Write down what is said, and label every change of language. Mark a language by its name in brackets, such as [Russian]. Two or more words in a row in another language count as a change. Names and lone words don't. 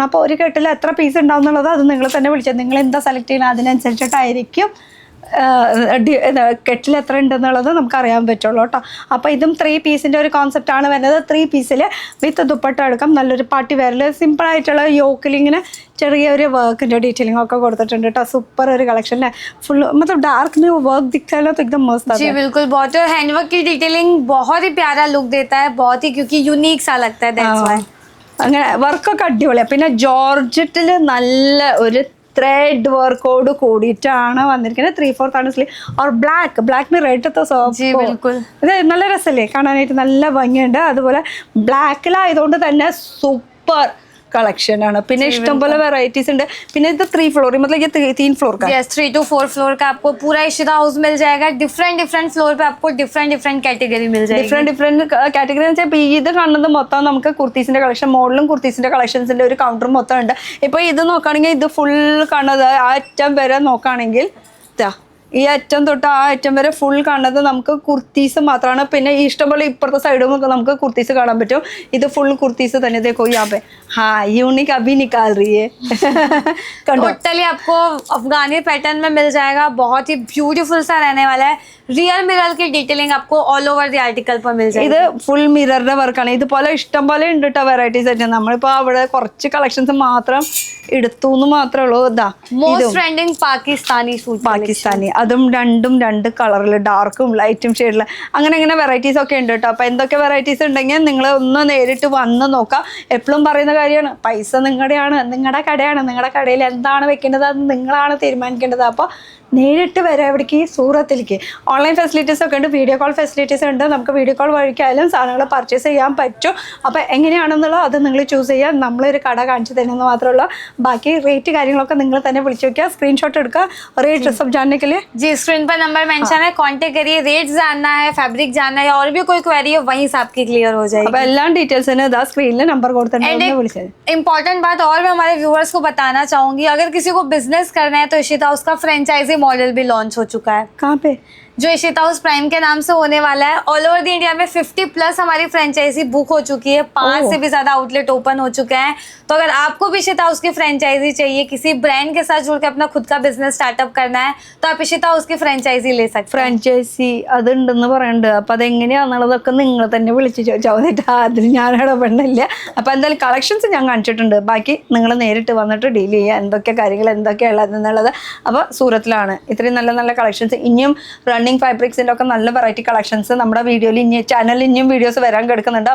[Malayalam] അപ്പോൾ ഒരു കെട്ടിൽ എത്ര പീസ് ഉണ്ടാവും എന്നുള്ളത് അത് നിങ്ങൾ തന്നെ വിളിച്ചത്. നിങ്ങൾ എന്താ സെലക്ട് ചെയ്യുന്നത് അതിനനുസരിച്ചിട്ടായിരിക്കും കെട്ടിൽ എത്ര ഉണ്ടെന്നുള്ളത് നമുക്ക് അറിയാൻ പറ്റുള്ളൂ കേട്ടോ. അപ്പോൾ ഇതും 3 പീസിൻ്റെ ഒരു കോൺസെപ്റ്റ് ആണ് വരുന്നത്. 3 പീസിൽ വിത്ത് ദുപ്പട്ട എടുക്കാം. നല്ലൊരു [English] party wear [Malayalam] സിമ്പിളായിട്ടുള്ള യോക്കിൽ ഇങ്ങനെ ചെറിയൊരു വർക്കിൻ്റെ ഡീറ്റെയിലിംഗ് ഒക്കെ കൊടുത്തിട്ടുണ്ട് കേട്ടോ. സൂപ്പർ ഒരു കളക്ഷൻ है. [Hindi] फुल मतलब डार्क में वर्क दिखता है ना तो एकदम मस्त आता है. जी बिल्कुल. बहुत और हैंडवर्क की डिटेलिंग बहुत ही प्यारा लुक देता है, बहुत ही क्योंकि यूनिक सा लगता है. [English] that's why. [Malayalam] അങ്ങനെ വർക്കൊക്കെ അടിപൊളിയാണ്. പിന്നെ ജോർജറ്റിൽ നല്ല ഒരു ത്രെഡ് വർക്കോട് കൂടിയിട്ടാണ് വന്നിരിക്കുന്നത്. 3/4 ആണ് സ്ലീവ്. [Hindi] और ബ്ലാക്ക് में रेड तो जी बिल्कुल. [Malayalam] ഇത് നല്ല രസമല്ലേ കാണാനായിട്ട്, നല്ല ഭംഗിയുണ്ട്. അതുപോലെ ബ്ലാക്കിലായതുകൊണ്ട് തന്നെ [English] super collection [Malayalam] ആണ്. പിന്നെ ഇഷ്ടംപോലെ വെറൈറ്റീസ് ഉണ്ട്. പിന്നെ ഇത് [Hindi] 3 फ्लोर मतलब ये 3 फ्लोर का. [English] Yes, 3 to 4 [Hindi] फ्लोर का आपको पूरा इशिता हाउस मिल जाएगा. [English] different floor [Hindi] पे आपको [English] different category [Hindi] मिल जाएगी. [English] different category [Malayalam] എന്ന് വെച്ചാൽ ഇപ്പോൾ ഇത് കാണുന്നത് മൊത്തം നമുക്ക് കുർത്തീസിന്റെ കളക്ഷൻ, മോഡലും കുർത്തീസിന്റെ കളക്ഷൻസിന്റെ ഒരു കൗണ്ടർ മൊത്തം ഉണ്ട്. ഇപ്പോൾ ഇത് നോക്കുകയാണെങ്കിൽ ഇത് ഫുൾ കാണുന്നത് ആ അറ്റം വരെ നോക്കുകയാണെങ്കിൽ ഈ അറ്റം തൊട്ട് ആ അറ്റം വരെ ഫുൾ കാണുന്നത് നമുക്ക് കുർത്തീസ് മാത്രമാണ്. പിന്നെ ഈ ഇഷ്ടംപോലെ ഇപ്പുറത്തെ സൈഡും നമുക്ക് കുർത്തീസ് കാണാൻ പറ്റും. ഇത് ഫുൾ കുർത്തീസ് തന്നെ. [Hindi] देखो यहाँ पे हाँ यूनिक अभी निकाल रही है. टोटली आपको अफगानी पैटर्न में मिल जाएगा. बहुत ही ब्यूटीफुल सा रहने वाला है. [English] real mirror [Hindi] की डिटेलिंग आपको [English] all over the article [Hindi] पर मिल जाएगी. [Malayalam] ഇത് ഫുൾ മിററിന്റെ വർക്കാണ്. ഇതുപോലെ ഇഷ്ടം പോലെ ഉണ്ട് കേട്ടോ വെറൈറ്റീസ് ആയിട്ട്. നമ്മളിപ്പോൾ അവിടെ കുറച്ച് കളക്ഷൻസ് മാത്രം എടുത്തു എന്ന് മാത്രമേ ഉള്ളൂ. ഇതാ [English] most trending Pakistani suit. [Malayalam] പാകിസ്ഥാനി അതും രണ്ട് കളറിൽ ഡാർക്കും ലൈറ്റും ഷെയ്ഡിൽ അങ്ങനെ വെറൈറ്റീസ് ഒക്കെ ഉണ്ട് കേട്ടോ. അപ്പോൾ എന്തൊക്കെ വെറൈറ്റീസ് ഉണ്ടെങ്കിൽ നിങ്ങൾ ഒന്ന് നേരിട്ട് വന്ന് നോക്കാം. എപ്പോഴും പറയുന്ന കാര്യമാണ്, പൈസ നിങ്ങളുടെയാണ്, നിങ്ങളുടെ കടയാണ്. നിങ്ങളുടെ കടയിൽ എന്താണ് വെക്കേണ്ടത് അത് നിങ്ങളാണ് തീരുമാനിക്കേണ്ടത്. അപ്പോൾ നേരിട്ട് വരാം എവിടേക്ക്, സൂറത്തിലേക്ക്. [English] online facilities [Malayalam] ഒക്കെ ഉണ്ട്, [English] video call facilities [Malayalam] ഉണ്ട്. നമുക്ക് [English] video call [Malayalam] വഴിക്കായാലും സാധനങ്ങൾ പർച്ചേസ് ചെയ്യാൻ പറ്റും. അപ്പോൾ എങ്ങനെയാണെന്നുള്ളത് അത് നിങ്ങൾ ചൂസ് ചെയ്യുക. നമ്മളൊരു കട കാണിച്ചു തരുന്നത് മാത്രമേ ഉള്ളൂ. ബാക്കി റേറ്റ് കാര്യങ്ങളൊക്കെ നിങ്ങൾ തന്നെ വിളിച്ചു വയ്ക്കുക, സ്ക്രീൻഷോട്ട് എടുക്കുക. [Hindi] रेट सब जानने के लिए जी स्क्रीन पर नंबर मेंशन है, कांटेक्ट करिए. रेट जानना है, फैब्रिक जानना है, और भी कोई क्वेरी है वहीं से आपकी क्लियर हो जाएगी. [Malayalam] അപ്പോൾ എല്ലാ ഡീറ്റെയിൽസിന് ഇതാ സ്ക്രീനിൽ നമ്പർ കൊടുത്തിട്ടുണ്ട്, വിളിച്ചത്. [Hindi] इंपॉर्टेंट बात और मैं हमारे व्यूअर्स को बताना चाहूंगी, अगर किसी को बिजनेस करना है तो इशिता हाउस का [English] franchise model [Hindi] भी लॉन्च हो चुका है. कहाँ पे? जो इशिता हाउस प्राइम के नाम से होने वाला है. [English] all over the India [Hindi] में 50+ हमारी फ्रेंचाइजी बुक हो चुकी है. 5 से भी ज्यादा आउटलेट ओपन हो चुके हैं. तो अगर आपको भी इशिता हाउस की फ्रेंचाइजी चाहिए, किसी ब्रांड के साथ जुड़ के अपना खुद का [English] business startup [Hindi] करना है, तो आप इशिता हाउस की फ्रेंचाइजी ले सकते हैं. [Malayalam] ഫ്രാഞ്ചൈസി അതുണ്ടെന്ന് പറയുന്നുണ്ട്. അപ്പോൾ അതെങ്ങനെയാണെന്നുള്ളതൊക്കെ നിങ്ങൾ തന്നെ വിളിച്ച് ചോദിച്ചിട്ട് അതിൽ ഞാൻ ഇടപെടുന്നില്ല. അപ്പോൾ എന്തായാലും കളക്ഷൻസ് ഞാൻ കാണിച്ചിട്ടുണ്ട്. ബാക്കി നിങ്ങൾ നേരിട്ട് വന്നിട്ട് ഡീൽ ചെയ്യുക, എന്തൊക്കെ കാര്യങ്ങൾ എന്തൊക്കെയുള്ളതെന്നുള്ളത്. അപ്പോൾ സൂറത്തിലാണ് ഇത്രയും നല്ല കളക്ഷൻസ്. ഇനിയും റണ്ണിങ് ഫാബ്രിക്സിൻ്റെ ഒക്കെ നല്ല [English] variety collections [Malayalam] നമ്മുടെ വീഡിയോയിൽ ചാനലിൽ ഇനിയും വീഡിയോസ് വരാൻ കിടക്കുന്നുണ്ട്.